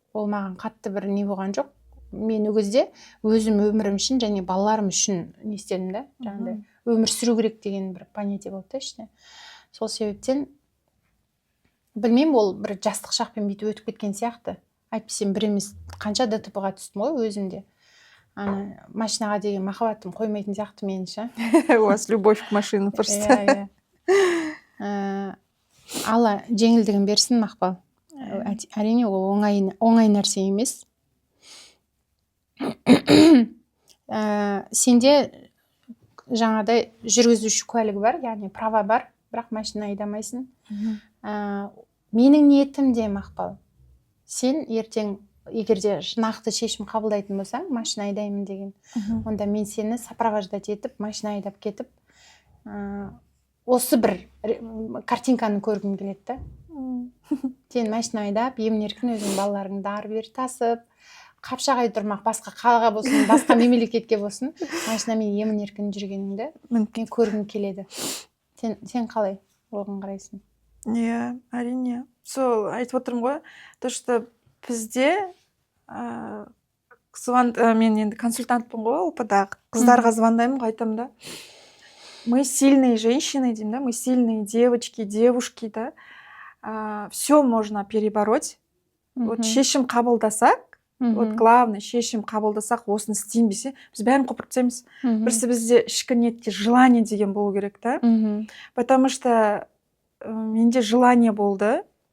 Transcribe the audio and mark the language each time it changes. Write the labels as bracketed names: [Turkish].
[Kazakh] Ол маған қатты бір не болған жоқ. Мен ол кезде өзім өмірім үшін және балаларым үшін не істедім да, жаңағыдай өмір сүру керек деген бір понятие болды да іште. Сол себептен білмеймін, ол бір жастық шақпен бүйтіп өтіп кеткен сияқты. Әйтпесем бір емес қанша ДТП-ға түстім ғой өзімде. Машинаға деген махаббатым қоймайтын сияқты меніңше. [Russian] У вас любовь к машине просто. [Kazakh] Алла жеңілдігін берсін, Мақпал. Әрине ол оңай нәрсе емес. Сенде жаңағыдай жүргізуші куәлігі бар, яғни права бар, бірақ машина айдамайсың. Менің ниетім де, Мақпал, сен ертең егерде нақты шешім қабылдайтын болсаң, машина айдаймын деген, онда мен сені сопровождать етіп, машина айдап кетіп, осы бір картинканы көргім келеді да. Сен машина айдап, емін-еркін өзің балаларыңды ары-бері тасып, Қапшағай тұрмақ, басқа қалаға болсын, басқа мемлекетке болсын, машинамен емін-еркін жүргеніңді мен көргім келеді. Сен қалай оған қарайсың? Әрине. Сол айтып отырмын ғой, то что бізде мен енді консультантпын ғой, опадағы қыздарға звондаймын, айтамын да. [Russian] Мы сильные женщины, деймін да, мы сильные девочки, девушки, да. Все можно перебороть. [Kazakh] Вот шешім қабылдасақ, вот главное, шешім қабылдасақ, осыны істеймін десе, біз бәрін қопырып тастаймыз. Бірісі бізде ішкі ниетте желание деген болу керек, да. Потому что менде желание болды.